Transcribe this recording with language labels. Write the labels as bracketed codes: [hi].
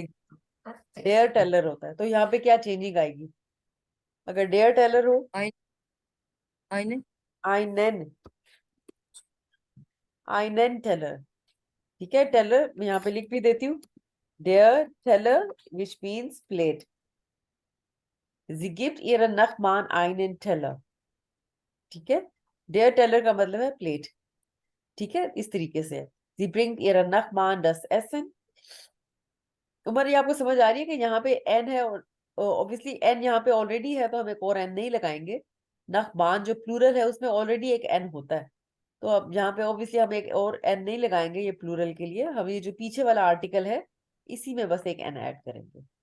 [hi] लिख, dare Taylor होता है, तो यहाँ पे क्या चेंजिंग आएगी अगर डेयर टेलर हो? [de] ein eine आइनेन, आइनेन टेलर। [hi] ठीक है, टेलर मैं यहाँ पे लिख भी देती हूँ, dare Taylor which means plate. [de] Sie gibt ihren Nachbarn einen Teller। [hi] ठीक है, डेयर टेलर का मतलब है प्लेट। ठीक है, इस तरीके से [de] Sie bringt ihren Nachbarn das Essen। [hi] Umar, ये आपको समझ आ रही है कि यहाँ पे एन है और ऑब्वियसली एन यहाँ पे ऑलरेडी है, तो हम एक और एन नहीं लगाएंगे। नखबान जो प्लूरल है उसमें ऑलरेडी एक एन होता है, तो अब यहाँ पे ऑब्वियसली हम एक और एन नहीं लगाएंगे ये प्लूरल के लिए, हम ये जो पीछे वाला आर्टिकल है इसी में बस एक एन ऐड करेंगे।